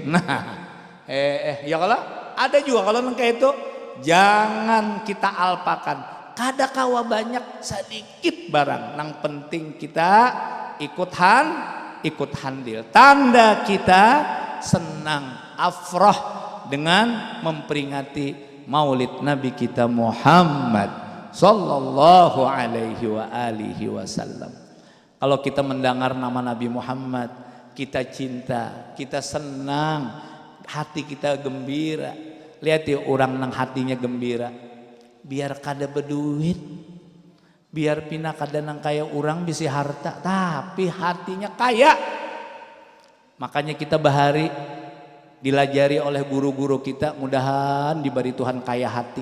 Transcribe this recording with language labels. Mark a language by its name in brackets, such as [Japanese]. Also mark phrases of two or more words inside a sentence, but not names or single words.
[Banjar] Nah, ya kalau ada juga kalau nang kayak itu jangan kita alpakan. Kada kawa banyak sedikit barang. Nang penting kita ikut handil. Tanda kita senang afrah dengan memperingati Maulid Nabi kita Muhammad [Arabic] صلى الله عليه وعلى آله وسلم. [Banjar] Kalau kita mendengar nama Nabi Muhammad, kita cinta, kita senang, hati kita gembira. Lihat ya orang nang hatinya gembira, biar kada berduit, biar pina kada nang kaya orang bisi harta, tapi hatinya kaya. Makanya kita bahari dilajari oleh guru-guru kita, mudahan diberi Tuhan kaya hati.